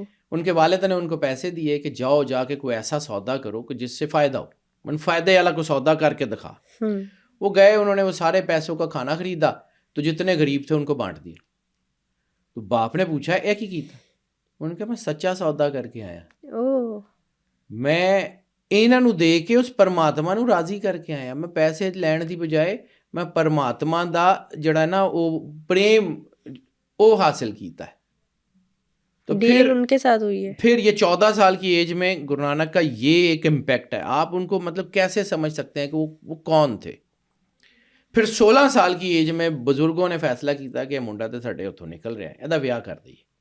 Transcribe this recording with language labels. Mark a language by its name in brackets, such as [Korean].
[Urdu] ان کے والد نے ان کو پیسے دیے کہ جاؤ جا کے کوئی ایسا سودا کرو کہ جس سے فائدہ ہو, [Punjabi] من فائدے والا کو سودا کر کے دکھا. [Urdu] وہ گئے, انہوں نے وہ سارے پیسوں کا کھانا خریدا تو جتنے غریب تھے ان کو بانٹ دیا. تو باپ نے پوچھا [Punjabi] ایک ہی کیتا؟ [Urdu] انہوں نے کہا میں سچا سودا کر کے آیا, میں [Punjabi] ਇਹਨਾਂ ਨੂੰ ਦੇ ਕੇ ਉਸ ਪਰਮਾਤਮਾ ਨੂੰ ਰਾਜ਼ੀ ਕਰਕੇ ਆਇਆ. ਮੈਂ ਪੈਸੇ ਲੈਣ ਦੀ ਬਜਾਏ ਮੈਂ ਪਰਮਾਤਮਾ ਦਾ ਜਿਹੜਾ ਨਾ ਉਹ ਪ੍ਰੇਮ ਉਹ ਹਾਸਿਲ ਕੀਤਾ ہے. [Urdu] تو پھر ان کے ساتھ ہوئی ہے. پھر یہ 14 سال کی ایج میں گرو نانک کا یہ ایک امپیکٹ ہے. آپ ان کو مطلب کیسے سمجھ سکتے ہیں کہ وہ کون تھے. پھر 16 سال کی ایج میں بزرگوں نے فیصلہ کیا کہ [Punjabi] منڈا تو ساڈے اتوں نکل رہا ہے, ਇਹਦਾ ਵਿਆਹ [Urdu] کر دئیے.